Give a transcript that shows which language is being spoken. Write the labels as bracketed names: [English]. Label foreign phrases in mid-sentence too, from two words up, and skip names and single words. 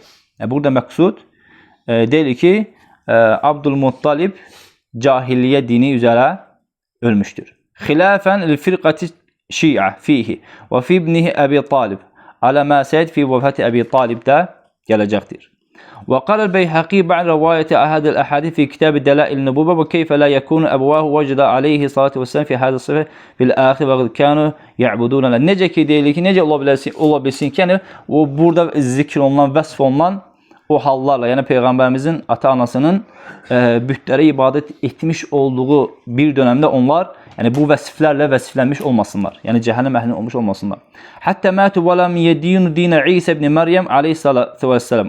[Azerbaijani] Burada məqsud deyil ki, Abdülmuttalib cahiliyyə dini üzərə ölmüşdür. [Arabic] خلافا للفرقة الشيعة فيه وفي ابنه أبي طالب على ما سيأتي في وفاة أبي طالب [Azerbaijani] də gələcəkdir. [Arabic] وقال البيهقي بعد رواية أحد الأحاديث في كتاب دلائل النبوة وكيف لا يكون أبواه وجد عليه الصلاة والسلام في هذا الصفة في الآخر وقد كانوا يعبدون له. [Azerbaijani] Necə ki deyilir ki, necə ola bilsin ki, yəni o burada zikr olunan, vəsf olunan o hallarla, yəni Peyğəmbərimizin ata-anasının bütlərə ibadət etmiş olduğu bir dönəmdə onlar, yəni bu vəsiflərlə vəsiflənmiş olmasınlar. Yəni cəhənnəm əhlinin olmuş olmasınlar. Hətta [Arabic] ماتوا ولم يدينوا دين عيسى ابن مريم عليه الصلاة والسلام.